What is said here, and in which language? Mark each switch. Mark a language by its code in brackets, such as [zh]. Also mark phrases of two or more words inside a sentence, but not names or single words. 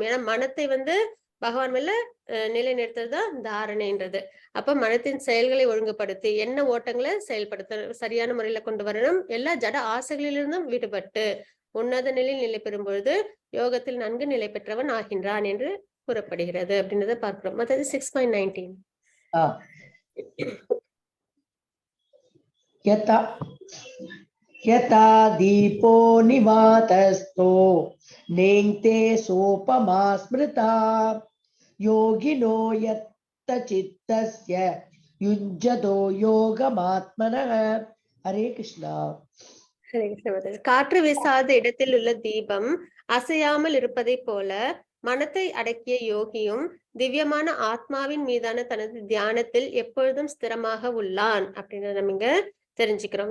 [ta] ஏன்னா மனத்தை பகவான் மேல நிலைநிறுத்துறதுதான் தாரணைன்றது. அப்ப மனத்தின் செயல்களை ஒழுங்குபடுத்தி என்ன ஓட்டங்களை செயல்படுத்த சரியான முறையில கொண்டு வரணும், எல்லா ஜட ஆசைகளிலிருந்தும் விடுபட்டு உன்னத நிலையில் நிலை பெறும் பொழுது யோகத்தில் நன்கு நிலை பெற்றவன் ஆகின்றான் என்று கூறப்படுகிறது அப்படின்றத பார்க்கிறோம். மற்றது 6.19 [sa] यथा दीपो निवातस्थो नेङ्क्ते सोपमा स्मृता योगिनो यत्त चित्तस्य युञ्जतो योगमात्मनः. हरे कृष्णा. [ta] காற்று வீசாத இடத்தில் உள்ள தீபம் அசையாமல் இருப்பதை போல மனத்தை அடக்கிய யோகியும் திவ்யமான ஆத்மாவின் மீதான தனது தியானத்தில் எப்பொழுதும் ஸ்திரமாக உள்ளான் அப்படின்றத நம்ம இங்க தெரிஞ்சுக்கிறோம்.